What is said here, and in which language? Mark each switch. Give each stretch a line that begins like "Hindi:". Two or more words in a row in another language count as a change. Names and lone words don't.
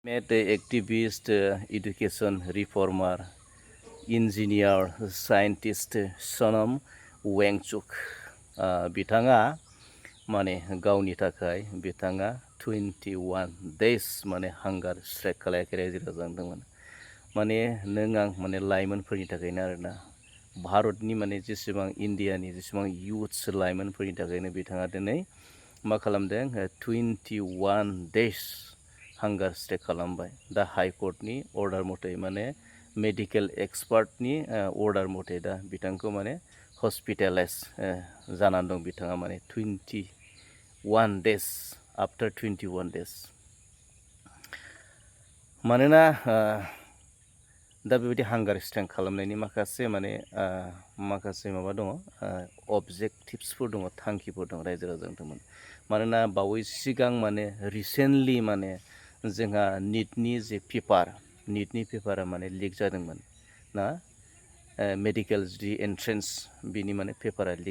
English: Made activist, education reformer, engineer, scientist
Bodo: Sonam Wangchuk बिथाङा माने गावनि थाखाय बिथाङा
English: 21 days
Bodo: माने
English: hunger strike
Bodo: खालायाखै रायजो राजादोंमोन माने नों आं माने लाइमोनफोरनि थाखायनो आरोना भारतनि माने जेसेबां इन्डियानि जेसेबां युथ्स लाइमोनफोरनि थाखायनो बिथाङा दिनै मा खालामदों
English: 21 days hunger strike
Bodo: खालामबाय दा हाइकर्टनि अर्डार मथे माने
English: medical expertni order
Bodo: मथे दा बिथांखौ माने हस्पिटेलाइज जानानै दं बिथाङा माने
English: 21 days after 21 days
Bodo: मानोना दा बेबायदि
English: hunger strike
Bodo: खालामनायनि माखासे माबा दङ अबजेक्टिभ्सफोर दङ थांखिफोर दङ रायजो राजाफोरमोन मानोना बावैसो सिगां माने रिसेन्टलि माने जोंहा निटनि जे पेपारा माने लिक जादोंमोन ना मेडिकेल जि एन्ट्रेन्स बिनि माने पेपारा लिक